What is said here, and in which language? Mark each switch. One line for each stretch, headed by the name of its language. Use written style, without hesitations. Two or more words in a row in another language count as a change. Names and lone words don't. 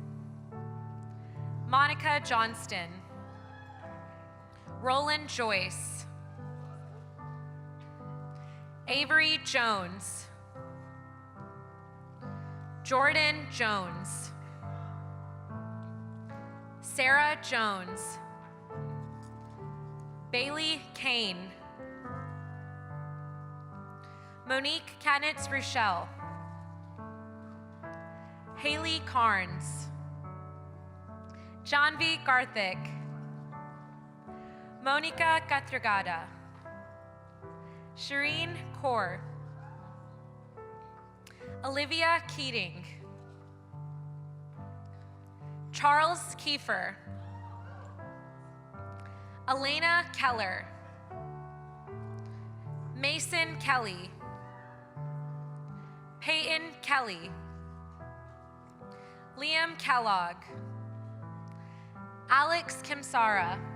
English: Monica Johnston. Roland Joyce. Avery Jones. Jordan Jones. Sarah Jones. Bailey Kane. Monique Kanitz Rochelle. Haley Carnes. Janvi Garthik. Monica Catragada. Shireen Kaur. Olivia Keating. Charles Kiefer. Elena Keller. Mason Kelly. Peyton Kelly. Liam Kellogg. Alex Kimsara.